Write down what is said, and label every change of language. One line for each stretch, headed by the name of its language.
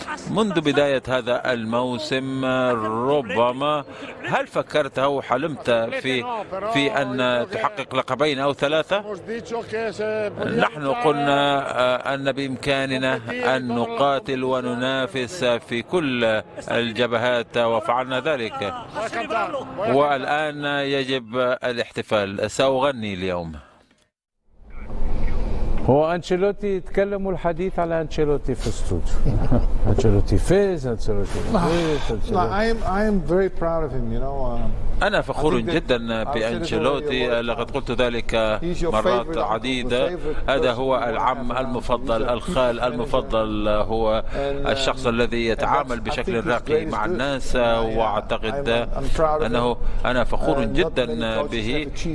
Arabic: منذ بداية هذا الموسم ربما هل فكرت أو حلمت في أن تحقق لقبين أو 3؟ نحن قلنا أن بإمكاننا أن نقاتل وننافس في كل الجبهات وفعلنا ذلك، والآن يجب الاحتفال. سأغني اليوم. هو أنشيلوتي يتكلم والحديث على أنشيلوتي في الاستوديو. أنشيلوتي فاز، أنشيلوتي فاز.
English: I am very proud of him, you know.
Arabic: أنا فخور جدا بأنشيلوتي، لقد قلت ذلك مرات عديدة. هذا هو العم المفضل، الخال المفضل، هو الشخص الذي يتعامل بشكل راقي مع الناس، وأعتقد أنه أنا فخور جدا به.